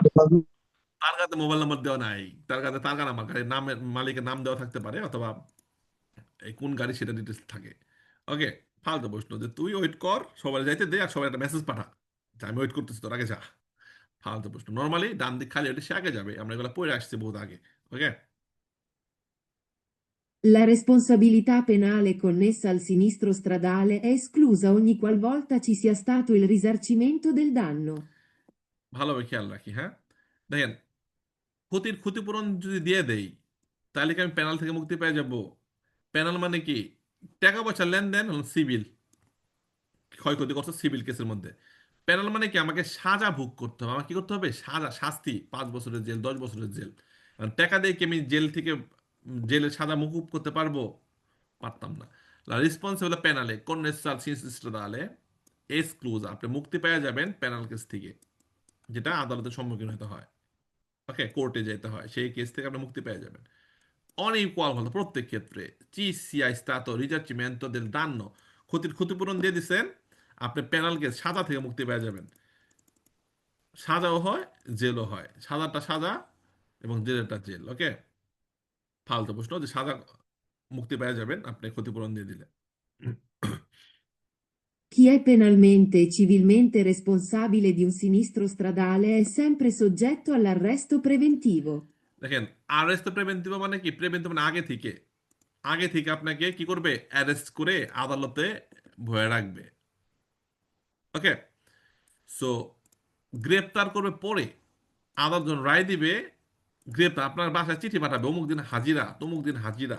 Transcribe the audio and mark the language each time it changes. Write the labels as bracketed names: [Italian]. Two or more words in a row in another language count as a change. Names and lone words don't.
[Bangla] তার কাছে মোবাইল নাম্বার দেওয়া নাই, তার কাছে তার কাছে আমার গাড়ির নামের মালিকের নাম দেওয়া থাকতে পারে, অথবা এই কোন গাড়ি সেটা ডিটেলস থাকে। ওকে, ফালতু প্রশ্ন যে তুই ওয়েট কর, সবাই যাইতে দে, আর সবাই একটা মেসেজ পাঠা যে আমি ওয়েট করতেছি, তোর আগে যা। ফালতু প্রশ্ন, নর্মালি ডান দিক খালি হলে সে আগে যাবে, আমরা এগুলো পড়ে আসছি বহুত আগে। ওকে, [Italian] La responsabilità penale connessa al sinistro stradale è esclusa ogni qualvolta ci sia stato il risarcimento del danno. [Bangla] ভালোভাবে খেয়াল রাখি, হ্যাঁ। দেখেন, ক্ষতিপূরণ যদি দিয়ে দেই, তাহলে কি আমি প্যানাল থেকে মুক্তি পেয়ে যাব? প্যানাল মানে কি, টাকা পয়সা লেনদেন, সিভিল ক্ষয়ক্ষতি করছে সিভিল কেসের মধ্যে। প্যানাল মানে কি, আমাকে সাজা ভোগ করতে হবে, আমাকে কি করতে হবে, সাজা, শাস্তি, 5 বছরের জেল, 10 বছরের জেল। কারণ টাকা দিয়ে কি আমি জেল থেকে জেলের সাজা মুকুব করতে পারবো? পারতাম না। [Italian] La responsabilità penale connessa al sinistro stradale esclusa, [Bangla] আপনি মুক্তি পেয়ে যাবেন প্যানাল কেস থেকে, যেটা আদালতের সম্মুখীন হতে হয়, ওকে, কোর্টে যেতে হয়, সেই কেস থেকে আপনি মুক্তি পেয়ে যাবেন। অনইকুয়াল হলো প্রত্যেক ক্ষেত্রে, [Italian] ci sia stato risarcimento del danno, [Bangla] ক্ষতিপূরণ দিয়ে দিচ্ছেন, আপনি পেনাল কেস সাজা থেকে মুক্তি পেয়ে যাবেন। সাজাও হয়, জেলও হয়, সাজাটা সাজা এবং জেলেরটা জেল। ওকে, ফালতু প্রশ্ন যে সাজা মুক্তি পেয়ে যাবেন আপনি ক্ষতিপূরণ দিয়ে দিলে। [Italian] Chi è penalmente e civilmente responsabile di un sinistro stradale è sempre soggetto all'arresto preventivo. [Bangla] দেখেন, [Italian] arresto preventivo [Bangla] মানে কি, প্রিভেন্টিভ মানে আগে থেকে আপনাকে কি করবে, অ্যারেস্ট করে আদালতে ভয়ে রাখবে। ওকে, সো গ্রেপ্তার করবে পরে, আদালত যখন রায় দিবে, গ্রেপ্তার, আপনার বাসায় চিঠি পাঠাবে, অমুক দিন হাজিরা, তমুক দিন হাজিরা।